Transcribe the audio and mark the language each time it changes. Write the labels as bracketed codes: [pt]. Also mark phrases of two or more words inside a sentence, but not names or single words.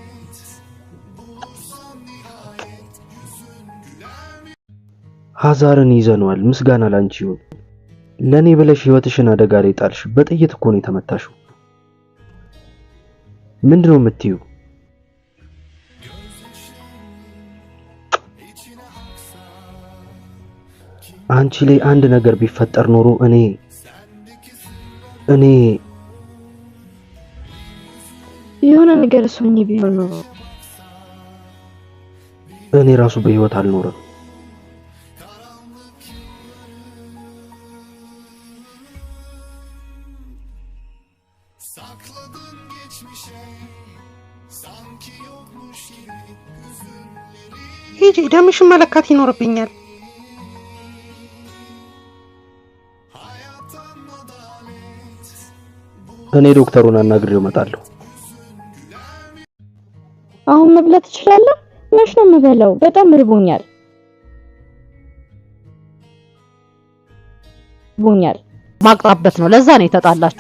[am] ሀዛርን ይዘነዋል ምስጋና ላንቺ ይሁን ለኔ ብለሽ ህይወትሽን አደጋ ላይ ጣልሽ በጥይት እኮ ነው የተመታሽው ምንድነው የምትዩ አንቺ ላይ አንድ ነገር ቢፈጠር ኖሮ እኔ የሆነ ነገር ሶኝ ቢሆን ነው እኔ ራሱ በህይወት አልኖርም [tr] sakladın geçmişe sanki yokmuş gibi hüzünleri [am] ሂጂ ደምሽን መለካት ይኖርብኛል [tr] hayattan adalet [am] እኔ ዶክተሩን አናግሬው እመጣለሁ አሁን መብላት ትችላለህ? መች ነው የምበላው? በጣም ርቦኛል ማቅራበት ነው ለዛ ነው የተጣላችሁ